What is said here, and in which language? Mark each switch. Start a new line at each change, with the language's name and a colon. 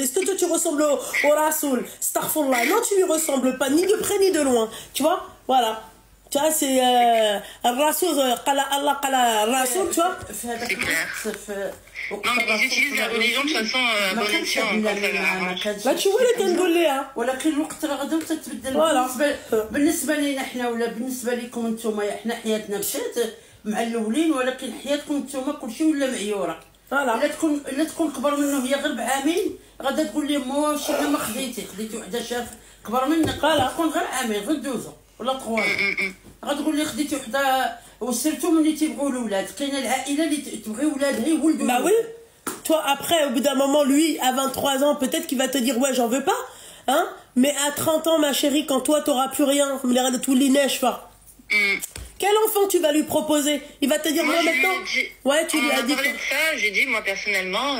French: Est-ce que toi tu ressembles au Rasoul? Astaghfirullah. Non, tu lui ressembles pas, ni de près ni de loin. Tu vois? Voilà. Tu vois, c'est Rasoul, qala Allah, qala Rasoul, tu vois? C'est clair. Non, mais ils utilisent la religion de façon à bon escient. Là, tu vois les Tangolais, hein.
Arabic: ولكن الوقت راه غدا وتتبدل. بالنسبه لينا حنا ولا بالنسبه لكم نتوما حنا حياتنا مشات مع الاولين ولكن حياتكم نتوما كلشي ولا معيوره. الا تكون كبر منه هي غير بعامين غدا تقول لي واش انا ما خديتي وحده شاف كبر منك تكون غير عامين غير دوزو ولا 3 غتقول لي خديتي وحده وسيرتو ملي تيبغيو الاولاد كاينه العائله اللي تبغي ولادها يولدوا.
French: Bah oui. Toi, après, au bout d'un moment, lui, à 23 ans, peut-être qu'il va te dire, ouais, j'en veux pas. Hein? Mais à 30 ans, ma chérie, quand toi, t'auras plus rien, tous les neiges, quel enfant tu vas lui proposer? Il va te dire, moi maintenant. Ouais, tu lui as dit. On a parlé de ça, j'ai dit, moi, personnellement.